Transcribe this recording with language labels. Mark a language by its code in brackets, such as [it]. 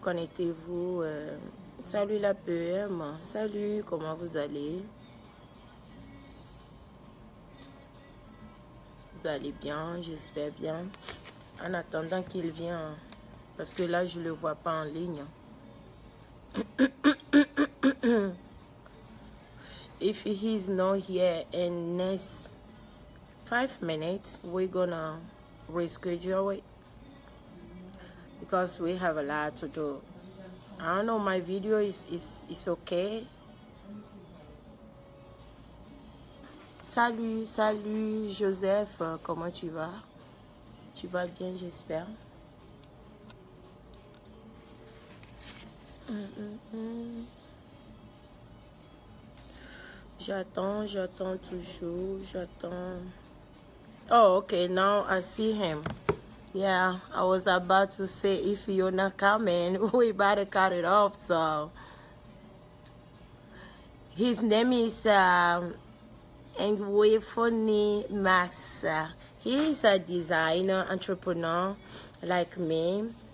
[fr] Connectez-vous. Salut la PM. Salut, comment vous allez? Vous allez bien, j'espère bien. En attendant qu'il vienne, parce que là, je ne le vois pas en ligne. [en] If he's not here in next 5 minutes, we're gonna reschedule it because we have a lot to do. I don't know, my video is okay. [fr] Salut, salut Joseph, comment tu vas? Tu vas bien, j'espère. J'attends toujours, j'attends. [en] Oh, okay, now I see him. Yeah, I was about to say if you're not coming, we better cut it off, so. His name is Ngwefoni Max. He is a designer, entrepreneur like me.